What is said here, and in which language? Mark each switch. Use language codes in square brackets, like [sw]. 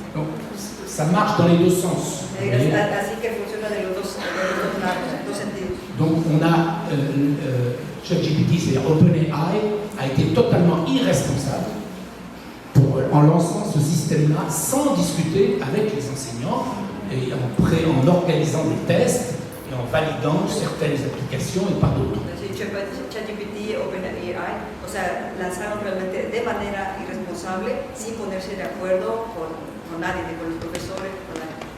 [fr] Donc, ça marche dans les deux sens. [es] Así que funciona de los dos lados, dos sentidos. [fr] Donc on a ChatGPT, c'est-à-dire OpenAI, a été totalement irresponsable en lançant ce système-là sans discuter avec les enseignants et en organisant des tests et en validant certaines applications et pas d'autres. [es] ChatGPT, OpenAI, o sea, lanzaron realmente de manera irresponsable, sin ponerse de acuerdo con nadie, ni con los profesores, con nadie.